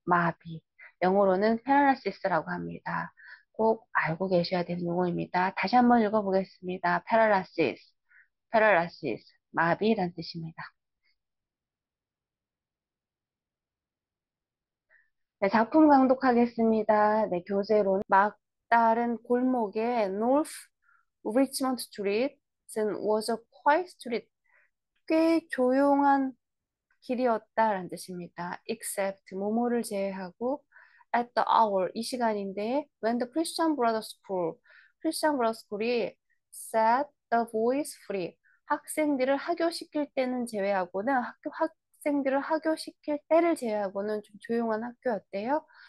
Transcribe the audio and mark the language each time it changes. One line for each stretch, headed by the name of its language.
Korean: 마비, 영어로는 패러라시스라고 합니다. 꼭 알고 계셔야 되는 용어입니다. 다시 한번 읽어보겠습니다. 패러라시스, 패러라시스, 마비란 뜻입니다. 네, 작품 강독하겠습니다.
English: 네,
Korean: 교재로는 막다른 골목의
English: North Richmond Street은 was a quiet street.
Korean: 꽤 조용한 길이었다라는 뜻입니다.
English: except
Korean: 뭐뭐를 제외하고
English: at the hour
Korean: 이 시간인데
English: when the Christian Brothers School Christian Brothers School이 set the boys free
Korean: 학생들을 하교시킬 때는 제외하고는 학생들을 하교시킬 때를 제외하고는 좀 조용한 학교였대요.